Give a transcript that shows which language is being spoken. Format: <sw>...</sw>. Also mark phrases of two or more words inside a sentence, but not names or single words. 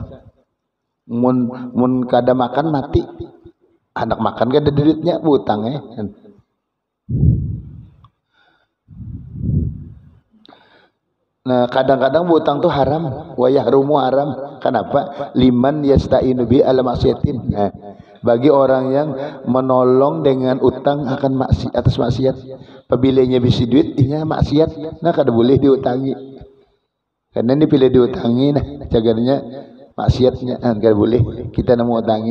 <bjn>Mun kada makan mati. Anak makan kada duitnya berutang ya. Nah kadang-kadang berutang tuh haram,</bjn> <ar>ويحرم</ar> <bjn>haram. Kenapa?</bjn> <ar>لمن يستعين به على معصية.</ar> <bjn>Nah, bagi orang yang menolong dengan utang akan maksiat atas maksiat. Pabilinya bisi duit inya maksiat, nah kada boleh diutangi. Karena ini pilih diutangi, nah cagarnya maksiatnya kada boleh kita nak utangi.</bjn>